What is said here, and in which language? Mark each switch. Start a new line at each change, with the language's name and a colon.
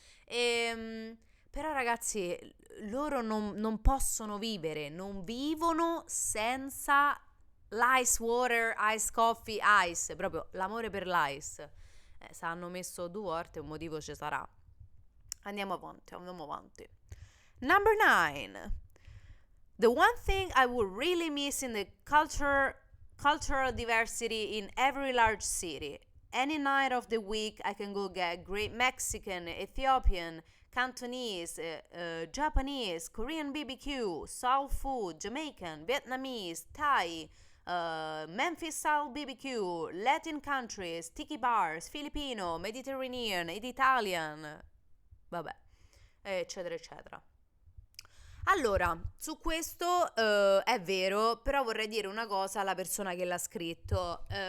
Italian: Però ragazzi, loro non possono vivere, non vivono senza l'
English: ice water, ice coffee, ice,
Italian: proprio l'amore per l'ice. Se hanno messo due volte un motivo ci sarà. Andiamo avanti, andiamo avanti.
English: Number 9. The one thing I would really miss in the cultural diversity in every large city. Any night of the week, I can go get great Mexican, Ethiopian, Cantonese, Japanese, Korean BBQ, Soul food, Jamaican, Vietnamese, Thai, Memphis style BBQ, Latin countries, tiki bars, Filipino, Mediterranean ed Italian.
Italian: Vabbè, eccetera, eccetera. Allora, su questo è vero, però vorrei dire una cosa alla persona che l'ha scritto.